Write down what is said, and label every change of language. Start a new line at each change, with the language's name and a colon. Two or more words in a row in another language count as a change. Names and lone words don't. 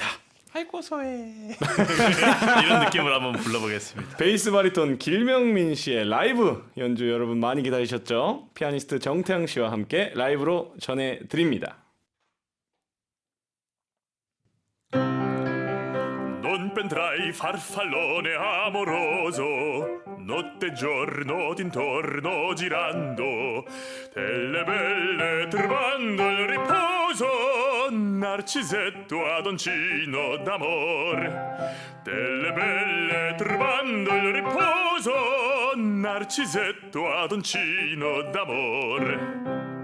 Korean: 아이고 소해 이런 느낌으로 한번 불러보겠습니다. 베이스 바리톤 길명민 씨의 라이브 연주 여러분 많이 기다리셨죠? 피아니스트 정태양 씨와 함께 라이브로 전해드립니다.
Italian: 넌 non pendrai farfallone amoroso, notte e giorno d'intorno girando, delle belle turbando il riposo, Narcisetto adoncino d'amor, delle belle turbando il riposo, Narcisetto adoncino d'amor.